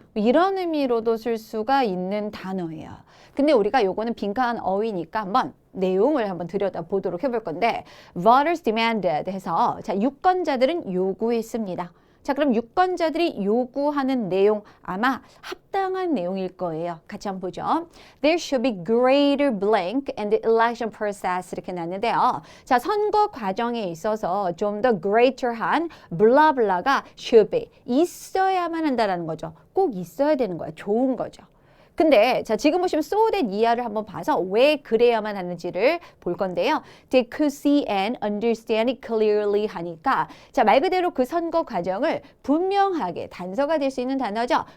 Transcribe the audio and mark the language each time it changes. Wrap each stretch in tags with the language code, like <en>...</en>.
<ko>이런 의미로도 쓸 수가 있는 단어예요. 근데 우리가 요거는 빈칸 어휘니까 한번 내용을 한번 들여다보도록 해볼 건데 voters demanded 해서 자, 유권자들은 요구했습니다. 자, 그럼 유권자들이 요구하는 내용 아마 합당한 내용일 거예요. 같이 한번 보죠.</ko> <en>There should be greater blank in the election process 이렇게 나왔는데요.</en> <ko>자, 선거 과정에 있어서 좀 더 greater한 블라블라가 should be 있어야만 한다라는 거죠. 꼭 있어야 되는 거야. 좋은 거죠. 근데 자, 지금 보시면 so that 이하를 한번 봐서 왜 그래야만 하는지를 볼 건데요. They could see and understand it clearly 하니까 자, 말 그대로 그 선거 과정을 분명하게 단서가 될 수 있는 단어죠.</ko>